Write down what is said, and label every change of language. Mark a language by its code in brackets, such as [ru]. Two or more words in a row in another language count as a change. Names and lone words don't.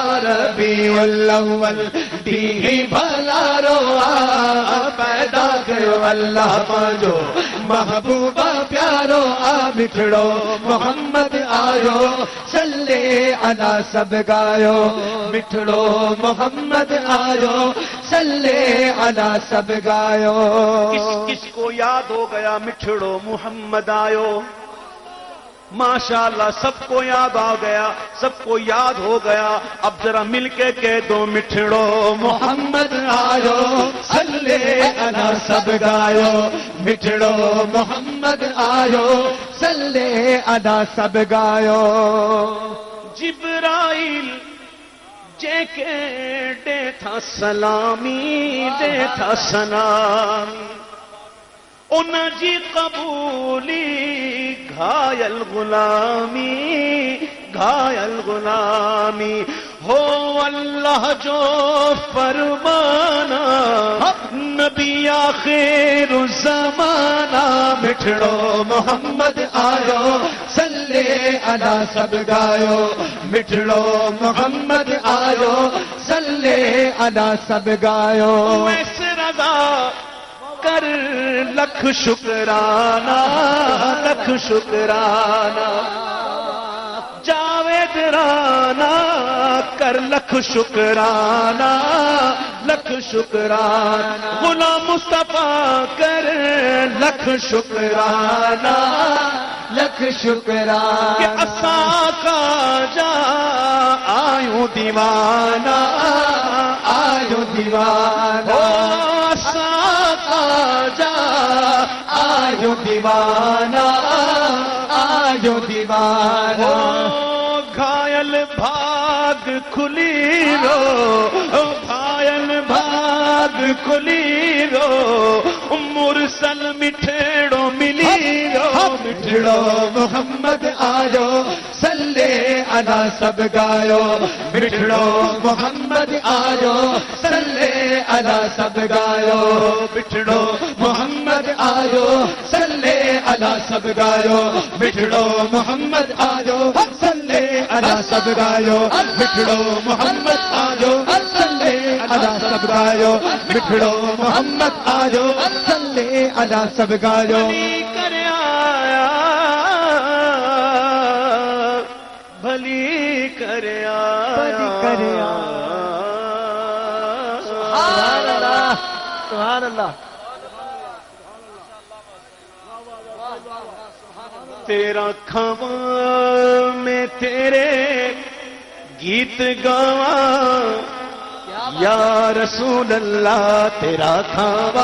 [sd] ربیع الاول دیگھی بھلا رو پیدا کرو اللہ پانچو محبوبہ پیارو آ مٹھڑو محمد آجو [ar] صلی علی [sd] سب گایو مٹھڑو محمد آجو [ar] صلی علی [sd] سب گایو. [ur] کس کس کو یاد ہو گیا [sd] مٹھڑو محمد آیو [ur] ماشاءاللہ سب کو یاد آ گیا، سب کو یاد ہو گیا. अब जरा मिलके कह दो मिठड़ो [sd] मोहम्मद आयो [ar] صلى على [sd] सब गायो, मिठड़ो मोहम्मद आयो [ar] صلى على [sd] सब गायो। जिब्राइल जेके दे था सलामी, दे था सलामी, उन जी कबूली घायल गुलामी, घायल गुलामी। हो अल्लाह जो फरमाना नबी आखिर ज़माना, मिठड़ो मोहम्मद आयो [ar] صلى على [sd] सब गायो, मिठड़ो मोहम्मद आयो [ar] صلى على [sd] सब गायो। वैसे रजा कर लख शुक्राना, लख शुक्राना, जावेद राना कर लख शुक्राना, लख शुक्राना। गुलाम मुस्तफा कर लख शुक्राना, लख शुक्राना। कि असा का जा आयूं दीवाना, आयो दीवाना, असा का जा आयो दीवाना, आयो दीवाना। घायल भाग खुली रो, घायल भाग खुली रो, मुरसल मिठड़ो मिली रो। मिठड़ो मोहम्मद आयो [ar] صلى على [sd] सब गायो, मिठड़ो मोहम्मद आयो [ar] صلى على [sd] सब गायो, मिठड़ो मोहम्मद आयो [ar] صلى على [sd] सब गायो, मिठड़ो मोहम्मद आयो [ar] صلى على [sd] सब गायो, मिठड़ो मोहम्मद आयो [ar] صلى على [sd] सब गायो, मिठड़ो मोहम्मद आयो [ar] صلى على [sd] सब गायो। भली कर आया, भली कर आया। [ar] सुभान अल्लाह, सुभान अल्लाह। [pa] تیرا کھاواں میں تیرے گیت گاواں, [ar] يا رسول الله [pa] تیرا کھاواں